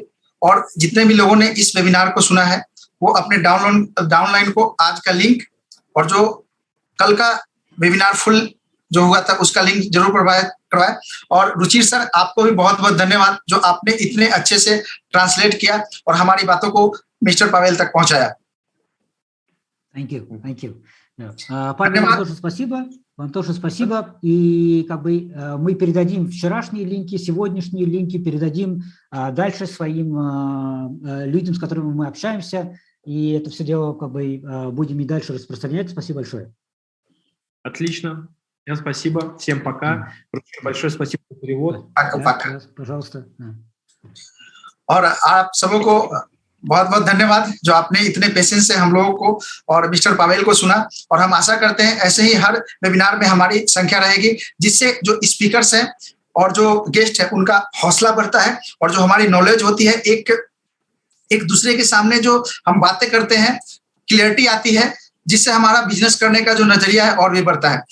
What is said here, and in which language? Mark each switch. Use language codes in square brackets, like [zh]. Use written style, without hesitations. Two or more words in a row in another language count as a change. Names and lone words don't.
[hi] और जितने भी लोगों ने इस वेबिनार को सुना है वो अपने डाउनलाइन को आज का लिंक और जो कल का [en] webinar full [hi] जो हुआ था उसका लिंक जरूर करवाए। और रुचिर सर, आपको भी बहुत बहुत धन्यवाद जो आपने इतने अच्छे से ट्रांसलेट किया और हमारी बातों को मिस्टर पावेल तक पहुंचाया। [en] Thank you. [ru] Павел, вам тоже спасибо. И как бы мы передадим вчерашние линки, сегодняшние линки, передадим дальше своим людям, с которыми мы общаемся, и это все дело как бы будем и дальше распространять. Спасибо большое. Отлично. Всем спасибо. Всем пока. Большое спасибо за перевод. Пока. Пожалуйста. [hi] और आप सबों को बहुत बहुत धन्यवाद जो आपने इतने पेशेंस से हम लोगों को और मिस्टर पावेल को सुना। और हम आशा करते हैं ऐसे ही हर वेबिनार में हमारी संख्या रहेगी, जिससे जो स्पीकर्स हैं और जो गेस्ट है उनका हौसला बढ़ता है, और जो हमारी नॉलेज होती है एक दूसरे के सामने जो हम बातें करते हैं क्लियरिटी आती है, जिससे हमारा बिजनेस करने का जो नजरिया है और भी बढ़ता है।